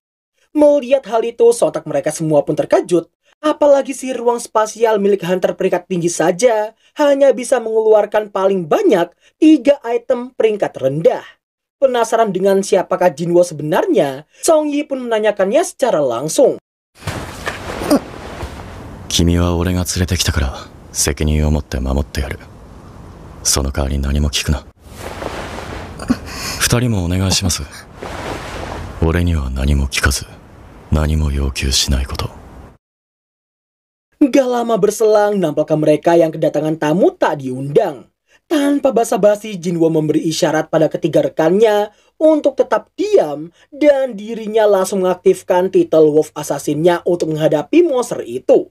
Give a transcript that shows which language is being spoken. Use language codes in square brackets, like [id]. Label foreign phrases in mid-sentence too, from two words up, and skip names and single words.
[id] Melihat hal itu, sontak mereka semua pun terkejut. Apalagi si ruang spasial milik hunter peringkat tinggi saja hanya bisa mengeluarkan paling banyak 3 item peringkat rendah. Penasaran dengan siapakah Jinwo sebenarnya, Song Yi pun menanyakannya secara langsung. [ja] 君は俺が連れてきたから責任を持って守ってやる。その代わり何も聞くな。二人もお願いします。俺には何も聞かず、何も要求しないこと。 [id] Gak lama berselang, nampaknya mereka yang kedatangan tamu tak diundang. Tanpa basa-basi, Jinwo memberi isyarat pada ketiga rekannya untuk tetap diam dan dirinya langsung mengaktifkan titel Wolf Assassin-nya untuk menghadapi monster itu.